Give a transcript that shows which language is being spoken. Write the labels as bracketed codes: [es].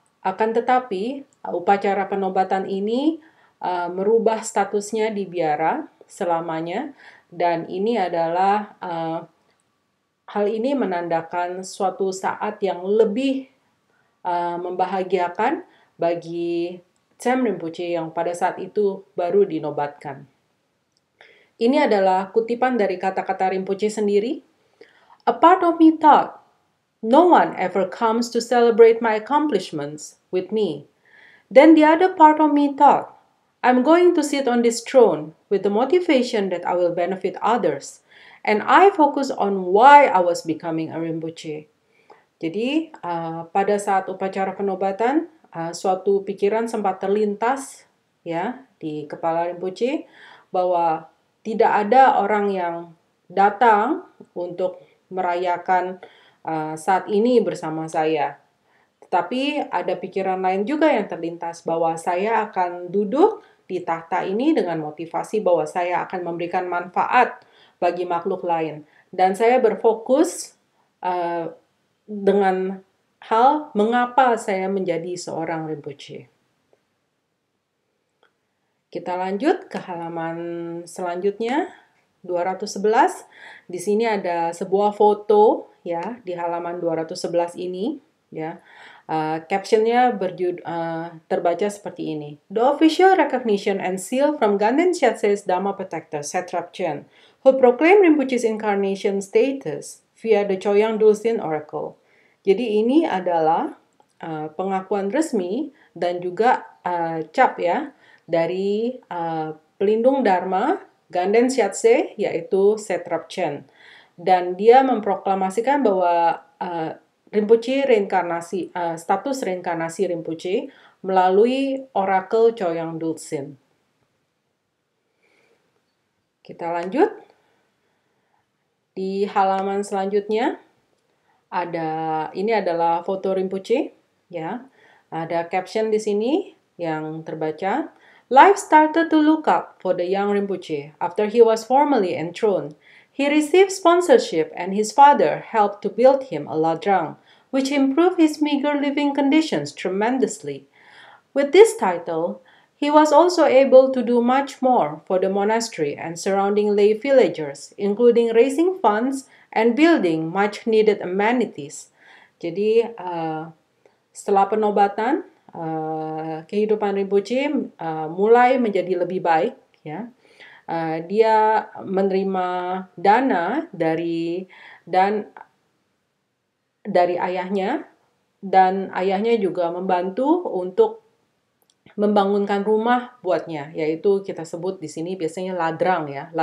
[id] Akan tetapi upacara penobatan ini merubah statusnya di biara selamanya, dan ini adalah hal ini menandakan suatu saat yang lebih membahagiakan bagi Cham Rinpoche yang pada saat itu baru dinobatkan. Ini adalah kutipan dari kata-kata Rinpoche sendiri. [en] A part of me thought, no one ever comes to celebrate my accomplishments with me. Then the other part of me thought, I'm going to sit on this throne with the motivation that I will benefit others. And I focus on why I was becoming a Rinpoche. [id] Jadi pada saat upacara penobatan, suatu pikiran sempat terlintas ya di kepala Rinpoche bahwa tidak ada orang yang datang untuk merayakan saat ini bersama saya. Tetapi ada pikiran lain juga yang terlintas bahwa saya akan duduk di tahta ini dengan motivasi bahwa saya akan memberikan manfaat bagi makhluk lain. Dan saya berfokus dengan hal mengapa saya menjadi seorang Rinpoche. Kita lanjut ke halaman selanjutnya, 211. Di sini ada sebuah foto ya di halaman 211 ini ya. Captionnya terbaca seperti ini. [en] The official recognition and seal from Ganden Shatse's Dharma Protector, Satrap Chen, who proclaimed Rinpoche's incarnation status via the Choyang Dulsin Oracle. [id] Jadi ini adalah pengakuan resmi dan juga cap ya dari pelindung Dharma Ganden Shatse, yaitu Satrap Chen. Dan dia memproklamasikan bahwa Rinpoche status reinkarnasi Rinpoche melalui Oracle Choyang Dulsin. Kita lanjut. Di halaman selanjutnya ini adalah foto Rinpoche ya. Ada caption di sini yang terbaca, [en] Life started to look up for the young Rinpoche after he was formally enthroned. He received sponsorship and his father helped to build him a ladrang, which improved his meager living conditions tremendously. With this title, he was also able to do much more for the monastery and surrounding lay villagers, including raising funds and building much-needed amenities. [id] Jadi, setelah penobatan, kehidupan Rinpoche mulai menjadi lebih baik. Ya. Dia menerima dana dari ayahnya, dan ayahnya juga membantu untuk membangunkan rumah buatnya, yaitu kita sebut di sini biasanya ladrang ya.